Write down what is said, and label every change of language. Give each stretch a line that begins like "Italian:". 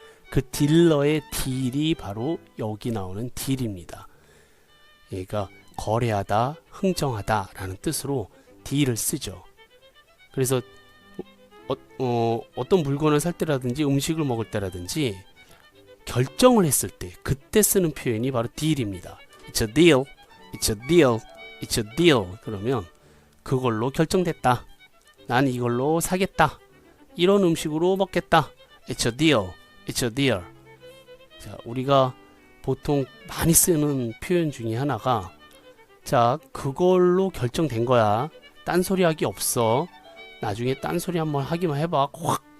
Korean: 그 딜러의 딜이 바로 여기 나오는 딜입니다. 그러니까 거래하다, 흥정하다 라는 뜻으로 딜을 쓰죠. 그래서 어떤 물건을 살 때라든지 음식을 먹을 때라든지 결정을 했을 때 그때 쓰는 표현이 바로 딜입니다.
English: It's a deal, it's a deal, it's a deal.
Korean: 그러면 그걸로 결정됐다, 난 이걸로 사겠다, 이런 음식으로 먹겠다.
English: It's a deal, it's a deal.
Korean: 자, 우리가 보통 많이 쓰는 표현 중에 하나가, 자, 그걸로 결정된 거야, 딴소리 하기 없어, 나중에 딴소리 한번 하기만 해봐, 확.